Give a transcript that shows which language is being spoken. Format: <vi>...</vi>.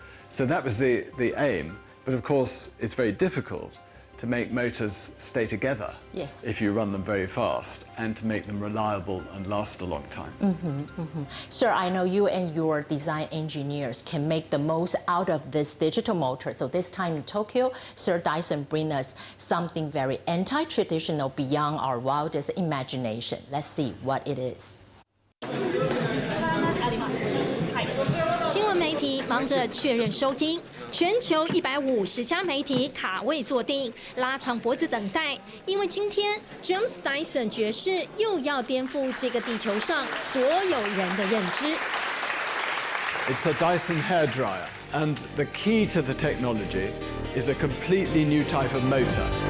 <en>So that was the aim, but of course it's very difficult to make motors stay together if you run them very fast, and to make them reliable and last a long time. Sir, I know you and your design engineers can make the most out of this digital motor. So this time in Tokyo, Sir Dyson bring us something very anti-traditional beyond our wildest imagination. Let's see what it is.</en> <zh>新闻媒体忙着确认收听，全球150家媒体卡位坐定，拉长脖子等待，因为今天 James Dyson 爵士又要颠覆这个地球上所有人的认知。</zh> <en>It's a Dyson hairdryer, and the key to the technology is a completely new type of motor.</en>